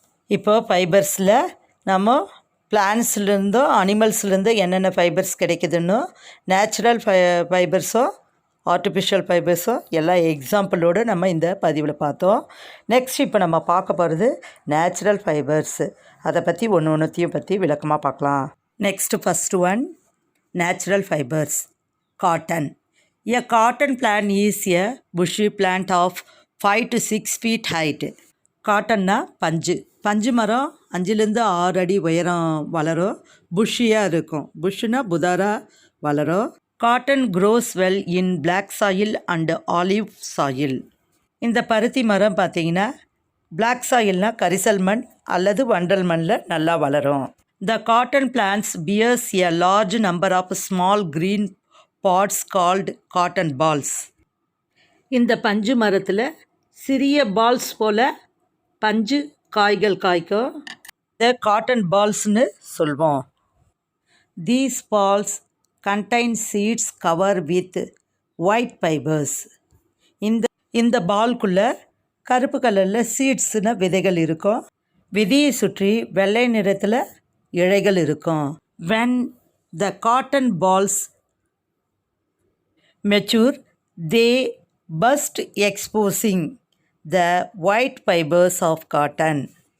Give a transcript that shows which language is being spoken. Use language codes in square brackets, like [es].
[ta] இப்போ ஃபைபர்ஸில் நம்ம பிளான்ட்ஸ்லேருந்தோ அனிமல்ஸ்லேருந்தோ என்னென்ன ஃபைபர்ஸ் கிடைக்குதுன்னோ, நேச்சுரல் ஃபைபர்ஸோ ஆர்டிஃபிஷியல் ஃபைபர்ஸோ எல்லா எக்ஸாம்பிளோடு நம்ம இந்த பதிவில் பார்த்தோம். நெக்ஸ்ட் இப்போ நம்ம பார்க்க போகிறது நேச்சுரல் ஃபைபர்ஸ். அதை பற்றி ஒன்றுத்தையும் பற்றி விளக்கமாக பார்க்கலாம். [en] Next first one natural fibres. Cotton. A cotton plant is a bushy plant of 5 to 6 feet height. [ta] காட்டன்னா பஞ்சு மரம் 5-6 அடி உயரம் வளரும், புஷ்ஷியாக இருக்கும். புஷ்ஷுனா புதாராக வளரும். [en] Cotton grows well in black soil and olive soil. [ta] இந்த பருத்தி மரம் பார்த்திங்கன்னா பிளாக் சாயில்னால் கரிசல் மண் அல்லது வண்டல் மண்ணில் நல்லா வளரும். [en] The cotton plants bears a large number of small green pods called cotton balls. [ta] இந்த பஞ்சு மரத்தில் சிறிய பால்ஸ் போல் பஞ்சு காய்கள் காய்க்கும். இதை காட்டன் பால்ஸ்னு சொல்வோம். [en] These balls contain seeds covered with white fibers. [ta] இந்த பால்குள்ள கருப்பு கலரில் சீட்ஸ்னு விதைகள் இருக்கும். விதையை சுற்றி வெள்ளை நிறத்தில் இழைகள் இருக்கும். [en] When the cotton balls mature, they burst exposing the white fibers of cotton.